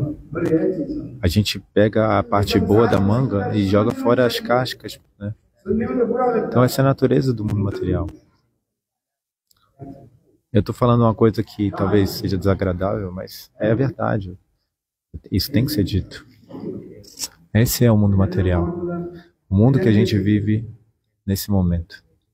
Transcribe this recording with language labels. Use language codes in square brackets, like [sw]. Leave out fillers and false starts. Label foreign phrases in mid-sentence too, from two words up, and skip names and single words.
[hi] बड़े अच्छी चीज [pt] A gente pega a parte boa da manga e joga fora as cascas, né? [hi] सुनने में तो बुरा लगता [pt] Então essa é a natureza do mundo material. Eu estou falando uma coisa que talvez seja desagradável, mas é a verdade. Isso tem que ser dito. Esse é o mundo material. O mundo que a gente vive nesse momento.